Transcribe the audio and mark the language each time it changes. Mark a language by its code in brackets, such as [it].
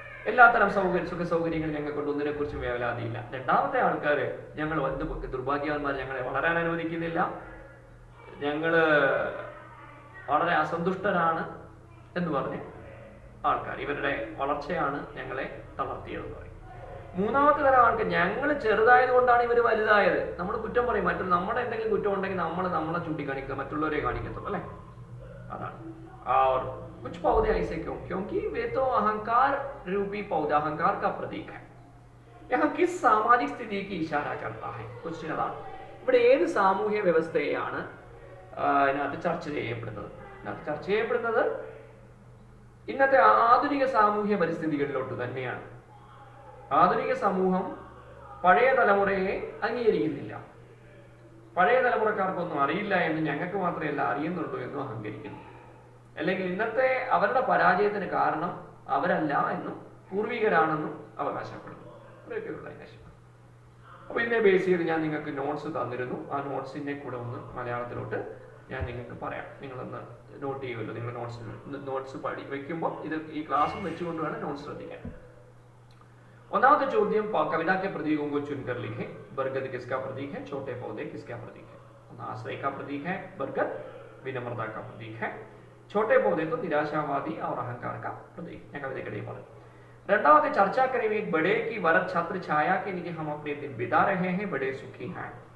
[ml] എല്ലാത്തരം സുഖ സൗകര്യങ്ങൾ ഞങ്ങൾ കൊണ്ട് ഒന്നിനെ കുറിച്ചും വേവലാതിയില്ല. രണ്ടാമത്തെ ആൾക്കാര്, ഞങ്ങൾ ദുർഭാഗ്യവാന്മാർ, ഞങ്ങളെ വളരാൻ അനുവദിക്കുന്നില്ല, ഞങ്ങള് വളരെ അസന്തുഷ്ടരാണ് എന്ന് പറഞ്ഞ് ആൾക്കാർ, ഇവരുടെ വളർച്ചയാണ് ഞങ്ങളെ തളർത്തിയതെന്ന് പറയും. മൂന്നാമത്തെ തരം ആൾക്കാർ, ഞങ്ങൾ ചെറുതായത് കൊണ്ടാണ് ഇവർ വലുതായത്. നമ്മൾ കുറ്റം പറയും, നമ്മുടെ എന്തെങ്കിലും കുറ്റം ഉണ്ടെങ്കിൽ നമ്മളെ ചൂണ്ടിക്കാണിക്കുക, മറ്റുള്ളവരെ കാണിക്കത്തുള്ളൂ, അല്ലെ? അതാണ്. [hi] और कुछ पौधे ऐसे क्योंकि वे तो अहंकार रूपी पौधा, अहंकार का प्रतीक है. यहाँ किस सामाजिक स्थिति की इशारा करता है? क्वेश्चन अതാണ്. [ml] ഇവിടെ ഏത് സാമൂഹ്യ വ്യവസ്ഥയെയാണ് ഇതിനകത്ത് ചർച്ച ചെയ്യപ്പെടുന്നത്? ഇന്നത്തെ ആധുനിക സാമൂഹ്യ പരിസ്ഥിതികളിലോട്ട് തന്നെയാണ്. ആധുനിക സമൂഹം പഴയ തലമുറയെ അംഗീകരിക്കുന്നില്ല. പഴയ തലമുറക്കാർക്കൊന്നും അറിയില്ല എന്ന് ഞങ്ങൾക്ക് മാത്രമല്ല അറിയുന്നുള്ളൂ എന്നും അഹങ്കരിക്കുന്നു. അല്ലെങ്കിൽ ഇന്നത്തെ അവരുടെ പരാജയത്തിന് കാരണം അവരല്ല എന്നും പൂർവികരാണെന്നും അവകാശപ്പെടുന്നു. ഇത്രയൊക്കെയുള്ള അവകാശം. അപ്പൊ ഇതിനെ ബേസ് ചെയ്ത് ഞാൻ നിങ്ങൾക്ക് നോട്ട്സ് തന്നിരുന്നു. ആ നോട്ട്സിനെ കൂടെ ഒന്ന് മലയാളത്തിലോട്ട് ഞാൻ നിങ്ങൾക്ക് പറയാം. നിങ്ങളൊന്ന് നോട്ട് ചെയ്യുമല്ലോ. നിങ്ങൾ നോട്ട്സ് വെക്കുമ്പോൾ ഇത് ഈ ക്ലാസ്സും വെച്ചുകൊണ്ട് വേണം നോട്ട്സ് ശ്രദ്ധിക്കാൻ. ഒന്നാമത്തെ ചോദ്യം, [hi] कविता के प्रतीकों को चुनकर लिखें. बरगद किसका प्रतीक है? छोटे पौधे किसका प्रतीक है? आश्रय का प्रतीक है बरगद, विनम्रता का प्रतीक है छोटे पौधे, तो निराशावादी और अहंकार का प्रतीक. [ml] ഞാൻ കവിതയ്ക്കിടയിൽ പറഞ്ഞു. [hi] രണ്ടാമത്തെ, चर्चा करें एक बड़े की वरद छत्र छाया के नीचे हम अपने दिन बिता रहे हैं, बड़े सुखी हैं.